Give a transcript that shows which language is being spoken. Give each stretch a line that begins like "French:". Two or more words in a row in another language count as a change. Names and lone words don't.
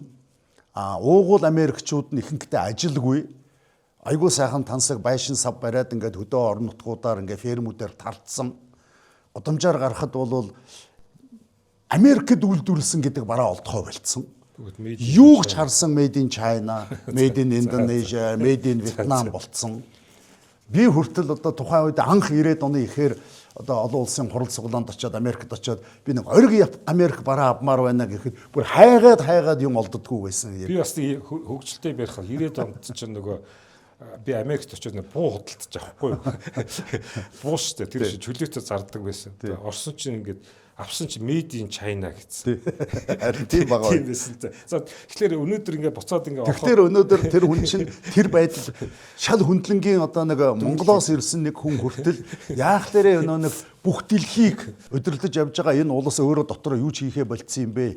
Mongolian: Уугуул Америкчууд нь ихэнхдээ ажилгүй. Айгуу сайхан тансаг байшин сав бариад ингээд хөдөө орон нутгуудаар ингээд фермүүдээр тартсан. Гудамжаар гарахад бол Америкт үйлдвэрлэсэн гэдэг бараа олдохоо болцсон. Юу ч харсан
English: made in China, made in Indonesia, made in Vietnam
Mongolian: болцсон. Би хүртэл одоо тухайн үед анх 90-ад оны ихээр одоо олон улсын хурал суглаанд очиод Америкт очиод би нэг ориг Америк бараа авмаар байна гэхэд бүр хайгаад юм олддоггүй байсан. Би бас хөгжилтэй барих 90-ад онд чинь нөгөө би Америкт очиод нэг буу худалдаж авахгүй юу. Буу штэ тэр шиг чөлөөтэй зардаг байсан. Орсон чинь ингээд авсан чи
English: made in China
Mongolian: гэсэн. Харин тийм байгаа. Тийм байсан. За тэгэхээр өнөөдөр ингээд буцаад ингээд тэгэхээр өнөөдөр тэр хүн чинь тэр байдал шал хөндлөнгийн одоо нэг Монголоос ирсэн нэг хүн хүртэл яах лээрээ өнөө нэг бүх дэлхийг удирдах явж байгаа энэ улс өөрөө дотор юу ч хийхээ болцсон юм бэ.